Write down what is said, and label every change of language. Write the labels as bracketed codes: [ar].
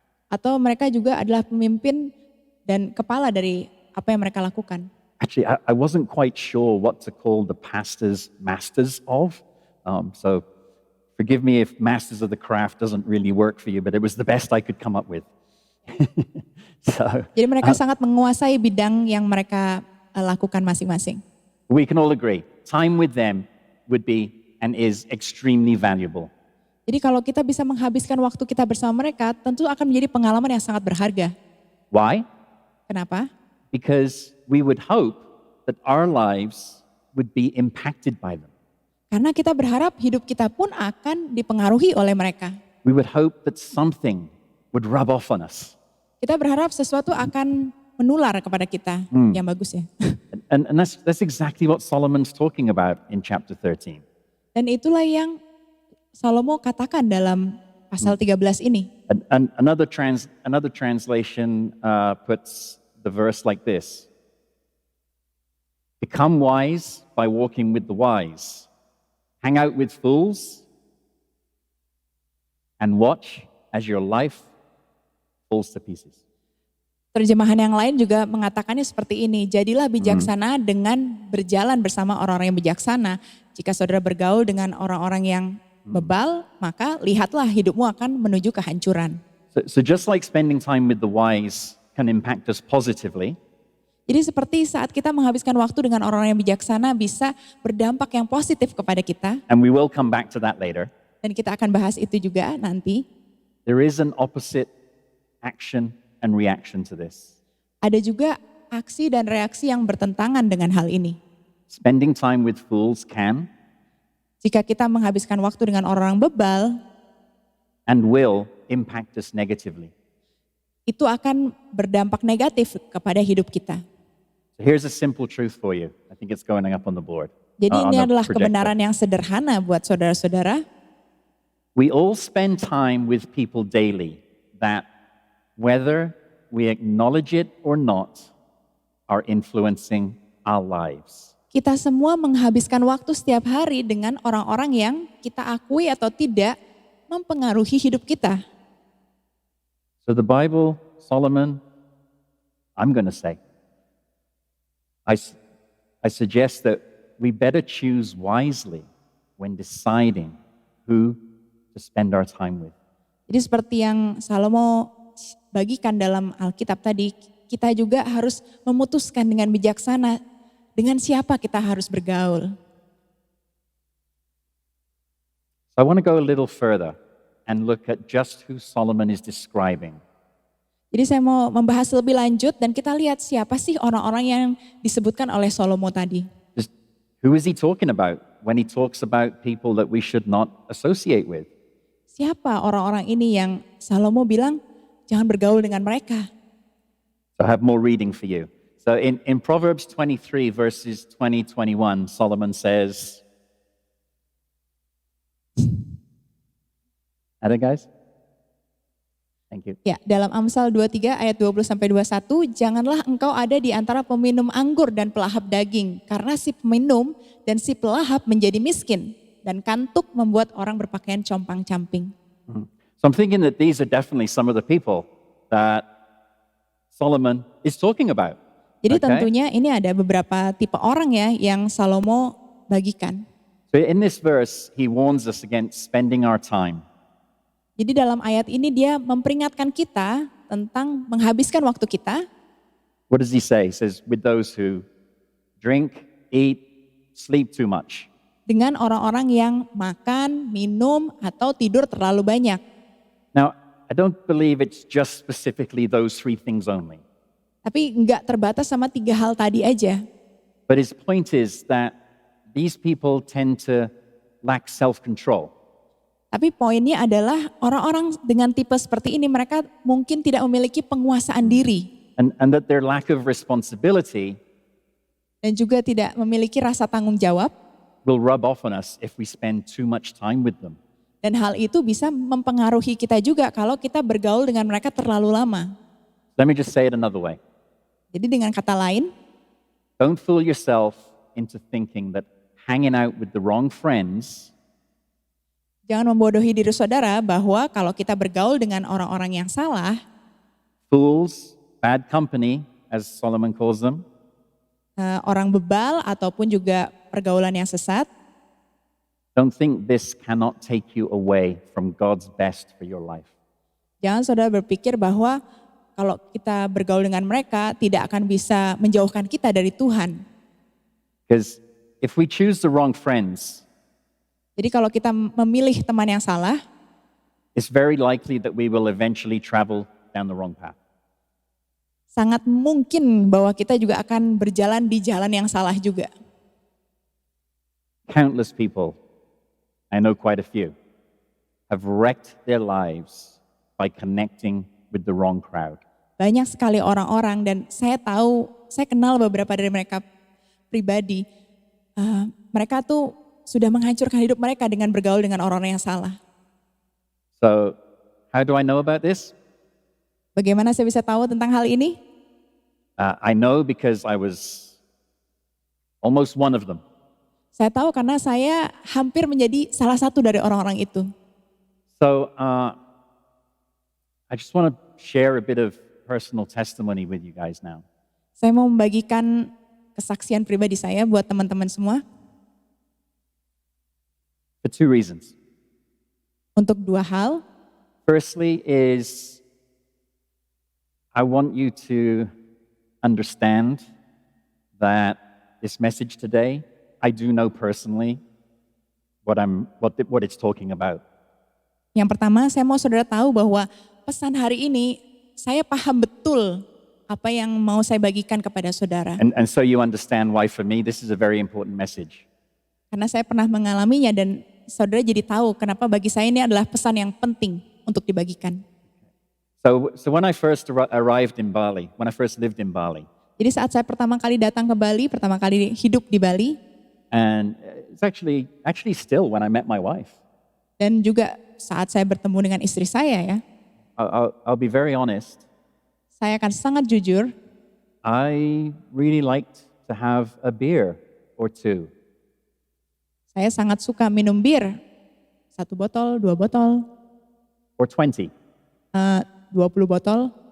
[id] Atau mereka juga adalah pemimpin dan kepala dari apa yang mereka lakukan. [en] Actually, I wasn't quite sure what to call the pastors masters of. So forgive me if masters of the craft doesn't really work for you, but it was the best I could come up with. [id] Jadi mereka sangat menguasai bidang yang mereka lakukan masing-masing. [en] We can all agree, time with them would be and is extremely valuable. [id] Jadi kalau kita bisa menghabiskan waktu kita bersama mereka, tentu akan menjadi pengalaman yang sangat berharga. [en] Why? [id] Kenapa? [en] Because we would hope that our lives would be impacted by them. [id] Karena kita berharap hidup kita pun akan dipengaruhi oleh mereka. [en] We would hope that something would rub off on us. [id] Kita berharap sesuatu akan menular kepada kita. Yang bagus ya. [en] And that's exactly what Solomon's talking about in chapter 13. [id] Dan itulah yang Salomo katakan dalam pasal 13 ini. [en] And another translation puts the verse like this. Become wise by walking with the wise. Hang out with fools and watch as your life falls to pieces. [id] Terjemahan yang lain juga mengatakannya seperti ini. Jadilah bijaksana dengan berjalan bersama orang-orang yang bijaksana. Jika saudara bergaul dengan orang-orang yang bebal, maka lihatlah hidupmu akan menuju kehancuran. [en] So just like spending time with the wise can impact us positively, [id] Jadi seperti saat kita menghabiskan waktu dengan orang-orang yang bijaksana bisa berdampak yang positif kepada kita. [en] and we will come back to that later, [id] Dan kita akan bahas itu juga nanti. [en] there is an opposite action and reaction to this. [id] Ada juga aksi dan reaksi yang bertentangan dengan hal ini. [en] Spending time with fools can [id] Jika kita menghabiskan waktu dengan orang bebal, [en] and will impact us negatively. [id] itu akan berdampak negatif kepada hidup kita. [en] So here's a simple truth for you. I think it's going up on the board. [id] Jadi [en] on [id] ini [en] the [id] adalah [en] projector. [id] kebenaran yang sederhana buat saudara-saudara. [en] We all spend time with people daily that, whether we acknowledge it or not, are influencing our lives. [id] Kita semua menghabiskan waktu setiap hari dengan orang-orang yang kita akui atau tidak mempengaruhi hidup kita. [en] So the Bible, Solomon, I'm going to say, I, s- I suggest that we better choose wisely when deciding who to spend our time with. [id] Jadi seperti yang Salomo bagikan dalam Alkitab tadi, kita juga harus memutuskan dengan bijaksana dengan siapa kita harus bergaul. [en] So I want to go a little further and look at just who Solomon is describing. [id] Jadi saya mau membahas lebih lanjut dan kita lihat siapa sih orang-orang yang disebutkan oleh Salomo tadi. [en] Just who is he talking about when he talks about people that we should not associate with? [id] Siapa orang-orang ini yang Salomo bilang jangan bergaul dengan mereka. [en] So I have more reading for you. So in Proverbs 23 verses 20-21, Solomon says, ada guys? Thank you. [id] Ya, dalam Amsal 23 ayat 20-21, janganlah engkau ada di antara peminum anggur dan pelahap daging, karena si peminum dan si pelahap menjadi miskin, dan kantuk membuat orang berpakaian compang-camping. [en] So I'm thinking that these are definitely some of the people that Solomon is talking about. [id] Jadi [en] Okay? [id] tentunya ini ada beberapa tipe orang ya yang Salomo bagikan. [en] So in this verse, he warns us against spending our time. [id] Jadi dalam ayat ini dia memperingatkan kita tentang menghabiskan waktu kita [en] What does he say? He says, with those who drink, eat, sleep too much. [id] dengan orang-orang yang makan, minum, atau tidur terlalu banyak. [en] Now, I don't believe it's just specifically those three things only. [id] Tapi enggak terbatas sama 3 hal tadi aja. [en] But his point is that these people tend to lack self-control. [id] Tapi poinnya adalah orang-orang dengan tipe seperti ini mereka mungkin tidak memiliki penguasaan diri. [en] And that their lack of responsibility [id] Dan juga tidak memiliki rasa tanggung jawab. [en] will rub off on us if we spend too much time with them. [id] Dan hal itu bisa mempengaruhi kita juga kalau kita bergaul dengan mereka terlalu lama. [en] Let me just say it another way. [id] Jadi dengan kata lain, [en] Don't fool yourself into thinking that hanging out with the wrong friends [id] jangan membodohi diri saudara bahwa kalau kita bergaul dengan orang-orang yang salah, [en] fools, bad company, as Solomon calls them, [id] orang bebal ataupun juga pergaulan yang sesat, [en] don't think this cannot take you away from God's best for your life. [id] jangan saudara berpikir bahwa kalau kita bergaul dengan mereka tidak akan bisa menjauhkan kita dari Tuhan. [en] Because if we choose the wrong friends, [id] Jadi kalau kita memilih teman yang salah, [en] it's very likely that we will eventually travel down the wrong path. [id] sangat mungkin bahwa kita juga akan berjalan di jalan yang salah juga. [en] Countless people, I know quite a few, have wrecked their lives by connecting with the wrong crowd. [id] Banyak sekali orang-orang dan saya kenal beberapa dari mereka pribadi. Mereka tuh sudah menghancurkan hidup mereka dengan bergaul dengan orang yang salah. [en] So, how do I know about this? [id] Bagaimana saya bisa tahu tentang hal ini? [en] I know because I was almost one of them. [id] Saya tahu karena saya hampir menjadi salah satu dari orang-orang itu. [en] So, I just want to share a bit of personal testimony with you guys now. [id] Saya mau membagikan kesaksian pribadi saya buat teman-teman semua [en] For two reasons. [id] untuk 2 hal. [en] Firstly is I want you to understand that this message today, I do know personally what it's talking about. [id] Yang pertama, saya mau saudara tahu bahwa pesan hari ini saya paham betul apa yang mau saya bagikan kepada saudara. [en] And so you understand why for me this is a very important message. [id] Karena saya pernah mengalaminya dan saudara jadi tahu kenapa bagi saya ini adalah pesan yang penting untuk dibagikan. [en] So when I first arrived in Bali, when I first lived in Bali, [id] Jadi saat saya pertama kali datang ke Bali, pertama kali hidup di Bali, [en] and it's actually still when I met my wife, [id] dan juga saat saya bertemu dengan istri saya ya, [en] I'll be very honest, [id] saya akan sangat jujur, [en] I really liked to have a beer or two. [id] saya sangat suka minum bir, 1 botol, 2 botol, [en] Or 20. [id] 20 botol.